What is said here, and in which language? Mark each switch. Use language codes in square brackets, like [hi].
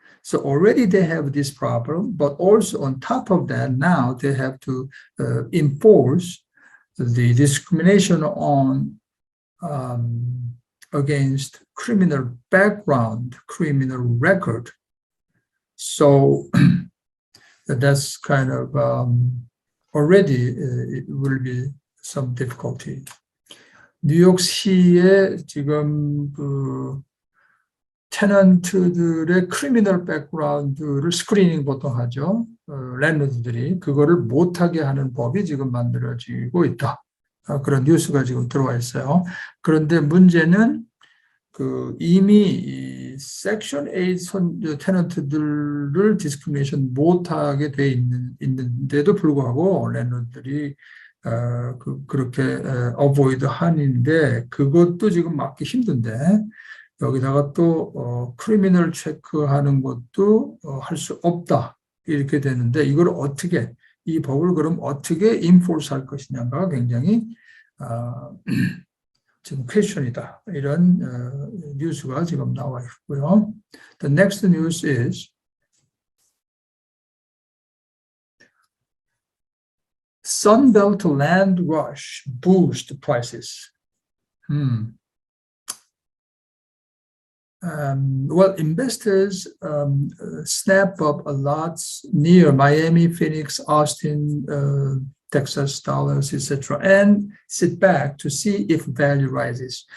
[en] So already they have this problem, but also on top of that, now they have to enforce the discrimination on against criminal background, criminal record. So that's kind of already it will be some difficulty. [ko] 뉴욕시에 지금 그 테넌트들의 크리미널 백그라운드를 스크리닝 보통 하죠. 랜드들이 그거를 못하게 하는 법이 지금 만들어지고 있다. 그런 뉴스가 지금 들어와 있어요. 그런데 문제는 그 이미 이 섹션 8 테넌트들을 디스크리미네이션 못하게 돼 있는데도 불구하고 랜드들이 그렇게 어보이드 하는데 그것도 지금 막기 힘든데 여기다가 또 크리미널 체크하는 것도 할 수 없다 이렇게 되는데 이걸 어떻게 이 법을 그럼 어떻게 인포스 할 것이냐가 굉장히 지금 퀘스천이다 이런 뉴스가 지금 나와 있고요. [en] The next news is Sunbelt land rush boost prices. Well, investors snap up lots near Miami, Phoenix, Austin, Texas, Dallas, etc., and sit back to see if value rises.